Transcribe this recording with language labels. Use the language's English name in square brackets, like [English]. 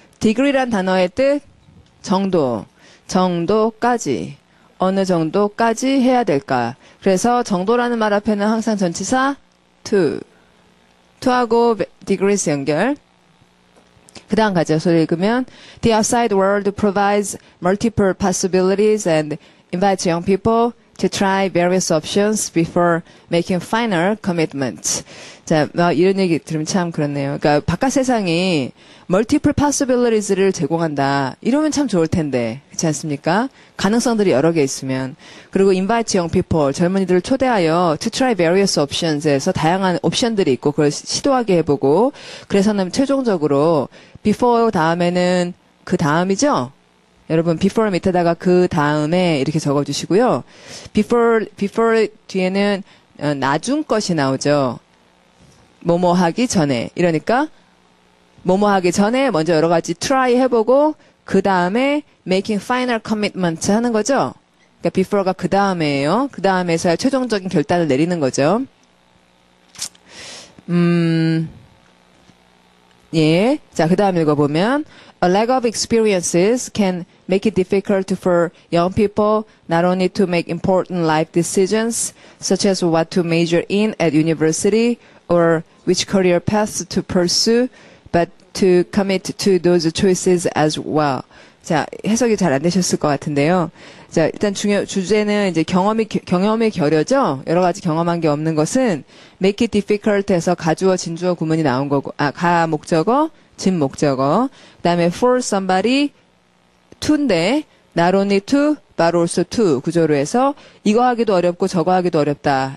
[Korean] degree란 단어의 뜻 정도까지. 어느 정도까지 해야 될까? 그래서 정도라는 말 앞에는 항상 전치사 to하고 degrees 연결. 그 다음 가죠. 소리 읽으면 [English] The outside world provides multiple possibilities and invites young people to try various options before making final commitments. [Korean] 자, 이런 얘기 들으면 참 그렇네요. 그러니까 바깥 세상이 [English] multiple possibilities [Korean] 를 제공한다. 이러면 참 좋을 텐데. 그렇지 않습니까? 가능성들이 여러 개 있으면. 그리고 [English] invite young people, [Korean] 젊은이들을 초대하여 [English] to try various options [Korean] 에서 다양한 옵션들이 있고 그걸 시도하게 해보고 그래서는 최종적으로 before 다음에는 그 다음이죠? 여러분 before 밑에다가 그 다음에 이렇게 적어주시고요. before 뒤에는 나중 것이 나오죠. 뭐뭐 하기 전에. 이러니까 뭐뭐 하기 전에 먼저 여러 가지 try 해보고 그 다음에 [English] making final commitment [Korean] 하는 거죠. 그러니까 before가 그 다음에예요. 그 다음에서야 최종적인 결단을 내리는 거죠. 예. 자, 그 다음 읽어보면 [English] A lack of experiences can make it difficult for young people not only to make important life decisions such as what to major in at university or which career paths to pursue, but to commit to those choices as well. [Korean] 자, 해석이 잘 안 되셨을 것 같은데요. 자, 일단 주제는 이제 경험의 결여죠? 여러 가지 경험한 게 없는 것은 [English] make it difficult [Korean] 해서 가주어, 진주어 구문이 나온 거고, 가 목적어, 진 목적어. 그 다음에 [English] for somebody, [Korean] to인데, [English] not only to, but also to [Korean] 구조로 해서 이거 하기도 어렵고 저거 하기도 어렵다.